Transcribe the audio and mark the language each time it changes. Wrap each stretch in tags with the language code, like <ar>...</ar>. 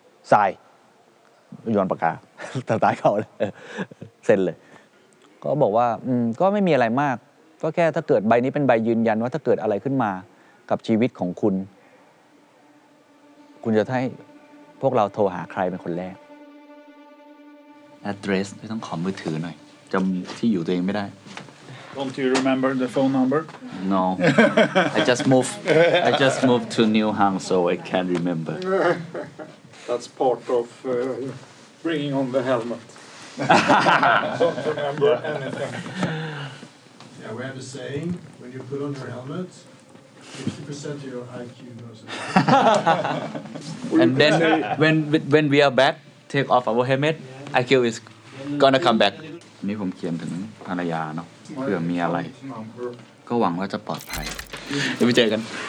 <th>ใส่โยนปากกาสไตล์เขาเลยเซ็นเลยก็บอกว่าก็ไม่มีอะไรมากก็แค่ถ้าเกิดใบนี้เป็นใบยืนยันว่าถ้าเกิดอะไรขึ้นมากับชีวิตของคุณจะให้พวกเราโทรหาใครเป็นคนแรก address ไม่ต้องขอมือถือหน่อยจำที่อยู่ตัวเองไม่ได้</th> <en>Don't you remember the phone number? No I just moved to New Hang so I can't remember That's part of bringing on the helmet. Don't remember anything. Yeah, we have a saying, when you put on your helmet, 50% of your IQ goes away. and then when we are back take off our helmet IQ is gonna come back</en> <th>นี่ผมเขียนถึงภรรยาเนาะเผื่อมีอะไรก็หวังว่าจะปลอดภัยเดี๋ยวไปเจอกัน</th>